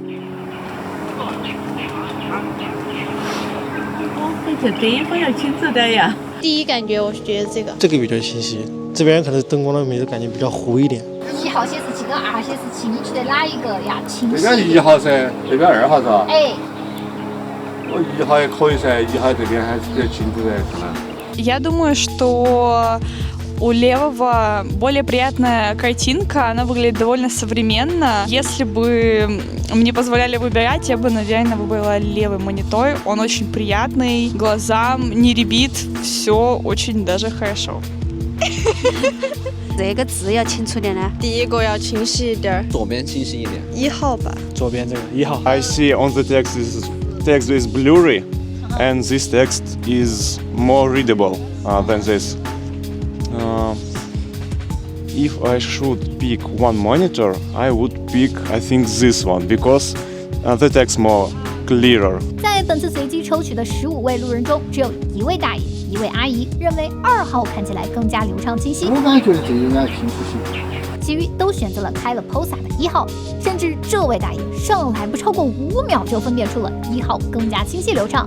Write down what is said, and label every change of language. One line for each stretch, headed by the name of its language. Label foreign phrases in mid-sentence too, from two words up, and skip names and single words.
Chinese: 这灯光要清楚点呀。第一感觉我是觉得这个比较清晰，这边可能灯光的没有感觉比较糊一点。 1号显示器跟2号显示器，你觉得哪一个要清晰？这边1号噻，这边2号是吧？哎。我1号也可以噻，1号这边还是比较清楚噻，看来。
Russian: Я думаю, что у левого более приятная картинка, она выглядит довольно современно. Если бы мне позволяли выбирать, я бы, наверное, выбрала левый монитор. Он очень приятный, глазам не рябит, все очень даже хорошо.
Chinese: 这个字要清楚点呢。第一个要清晰一点，左边清晰一点。 1号吧。左边这个1号。
English: I see on the text is blurry, and this text is more readable than this. If I should pick one monitor, I would pick, I think, this one because the text more clearer.
Chinese: 在本次随机抽取的15位路人中，只有1位大爷、1位阿姨认为2号看起来更加流畅清晰。我感觉这应该清楚些。其余都选择了开了 POSA 的1号，甚至这位大爷上来不超过5秒就分辨出了1号更加清晰流畅。